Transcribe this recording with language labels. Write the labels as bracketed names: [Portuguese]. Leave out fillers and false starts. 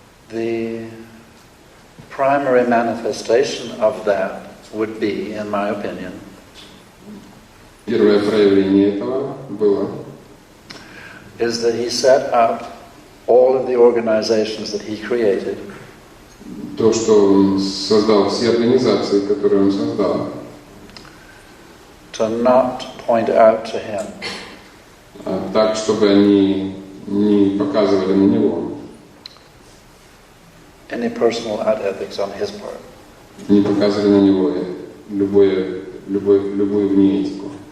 [English] The primary manifestation of that would be, in my opinion, [Russian] Первое проявление этого было, [English] is that he set up all of the organizations that he created [Russian] то, что он создал все организации, которые он создал, [English] to not point out to him [Russian] так, чтобы они не показывали на него, [English] any personal ethics on his part. [Russian] не показывали на него любую вне этику.